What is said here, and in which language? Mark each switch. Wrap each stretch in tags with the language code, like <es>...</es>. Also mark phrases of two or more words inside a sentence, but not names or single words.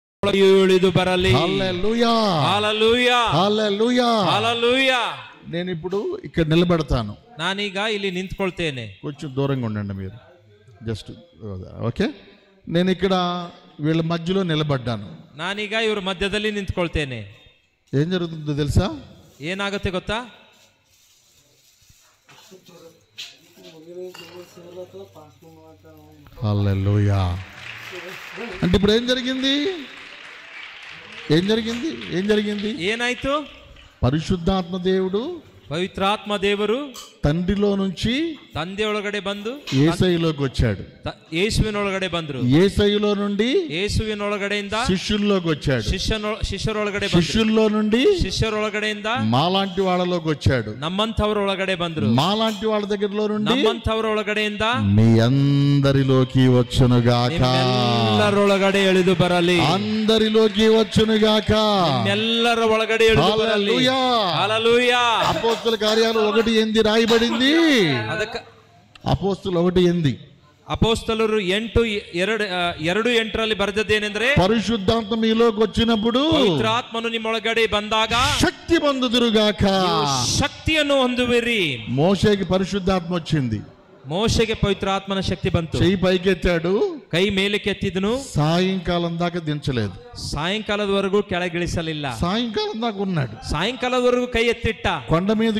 <kn>ಇಳಿದು ಬರಲಿ.</kn> <te>హల్లెలూయా, హల్లెలూయా, హల్లెలూయా, హల్లెలూయా. నేను ఇప్పుడు ఇక్కడ నిలబెడతాను.</te> <kn>ನಾನೀಗ ಇಲ್ಲಿ ನಿಂತ್ಕೊಳ್ತೇನೆ.</kn> <te>కొంచెం దూరంగా ఉండండి మీరు,</te> <en>just okay.</en> <te>నేను ఇక్కడ వీళ్ళ మధ్యలో నిలబడ్డాను.</te> <kn>ನಾನೀಗ ಇವ್ರ ಮಧ್ಯದಲ್ಲಿ ನಿಂತ್ಕೊಳ್ತೇನೆ.</kn> <te>ఏం జరుగుతుందో తెలుసా?</te> <kn>ಏನಾಗುತ್ತೆ ಗೊತ್ತಾ?</kn> <te>హల్లెలూయా. అంటే ఇప్పుడు ఏం జరిగింది? ఏం జరిగింది? ఏం జరిగింది?</te> <kn>ಏನಾಯ್ತು?</kn> <te>పరిశుద్ధాత్మ దేవుడు,</te> <kn>ಪವಿತ್ರಾತ್ಮ ದೇವರು</kn> <te>తండ్రిలో నుంచి</te> <kn>ತಂದೆ ಒಳಗಡೆ ಬಂದು</kn> <te>యేసయ్యలోకి వచ్చాడు.</te> <kn>ಯೇಸುವಿನೊಳಗಡೆ ಬಂದ್ರು.</kn> <te>యేసయ్యలో నుండి</te> <kn>ಯೇಸುವಿನೊಳಗಡೆಯಿಂದ</kn> <te>శిష్యుల్లోకి వచ్చాడు.</te> <kn>ಶಿಷ್ಯರೊಳಗಡೆ</kn> <te>శిష్యుల్లో నుండి</te> <kn>ಶಿಷ್ಯರೊಳಗಡೆಯಿಂದ</kn> <te>మాలాంటి వాళ్ళలోకి వచ్చాడు.</te> <kn>ನಮ್ಮಂಥವ್ರ ಒಳಗಡೆ ಬಂದ್ರು.</kn> <te>మాలాంటి వాళ్ళ దగ్గరలో నుండి</te> <kn>ನಮ್ಮಂಥವ್ರ ಒಳಗಡೆಯಿಂದ</kn> <te>మీ అందరిలోకి వచ్చునుగాక.</te> <kn>ಎಲ್ಲರೊಳಗಡೆ ಎಳೆದು ಬರಲಿ.</kn> <te>అందరిలోకి వచ్చునుగాక.</te> <kn>ಎಲ್ಲರ ಒಳಗಡೆ ಎಳೆದು ಬರಲಿ.</kn> <te>హల్లెలూయా. అపోస్తల కార్యాలు 1:8 రాయబడింది.</te> <kn>ಅದಕ್ಕೆ</kn> <te>అపోస్తలు 1:8</te> <kn>ಅಪೊಸ್ತಲರು 8:2 ಬರೆದದ್ದೇನೆಂದ್ರೆ,</kn> <te>పరిశుద్ధాత్మ మీలోకి వచ్చినప్పుడు</te> <kn>ಪವಿತ್ರಾತ್ಮನು ನಿಮ್ಮೊಳಗಡೆ ಬಂದಾಗ</kn> <te>శక్తి పొందుదురుగాక.</te> <kn>ಶಕ್ತಿಯನ್ನು ಹೊಂದುವಿರಿ.</kn> <te>మోషేకి పరిశుద్ధాత్మ వచ్చింది.</te> <kn>ಮೋಶೆಗೆ ಪವಿತ್ರಾತ್ಮನ ಶಕ್ತಿ ಬಂತು.</kn> <te>చెయ్యి పైకెత్తాడు,</te> <kn>ಕೈ ಮೇಲಕ್ಕೆ ಎತ್ತಿದನು.</kn> <te>సాయంకాలం దాకా దించలేదు.</te> <kn>ಸಾಯಂಕಾಲದವರೆಗೂ ಕೆಳಗಿಳಿಸಲಿಲ್ಲ.</kn> <te>సాయంకాలం దాకా ఉన్నాడు.</te> <kn>ಸಾಯಂಕಾಲದವರೆಗೂ ಕೈ ಎತ್ತಿಟ್ಟ.</kn> <te>కొండ మీద</te>